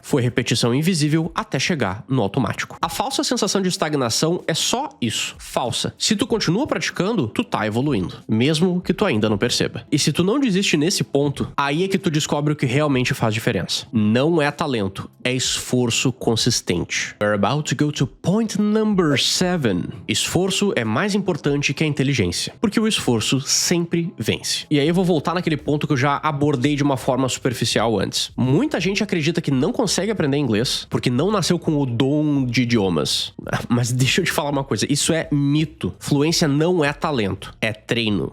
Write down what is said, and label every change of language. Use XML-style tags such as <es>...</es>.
<pt>Foi repetição invisível até chegar no automático. A falsa sensação de estagnação é só isso. Falsa. Se tu continua praticando, tu tá evoluindo, mesmo que tu ainda não perceba. E se tu não desiste nesse ponto, aí é que tu descobre o que realmente faz diferença. Não é talento, é esforço consistente.</pt> <en>We're about to go to point number 7.</en> <pt>Esforço é mais importante que a inteligência, porque o esforço sempre vence. E aí eu vou voltar naquele ponto que eu já abordei de uma forma superficial antes. Muita gente acredita que não consegue aprender inglês porque não nasceu com o dom de idiomas. Mas deixa eu te falar uma coisa, isso é mito. Fluência não é talento, é treino.</pt>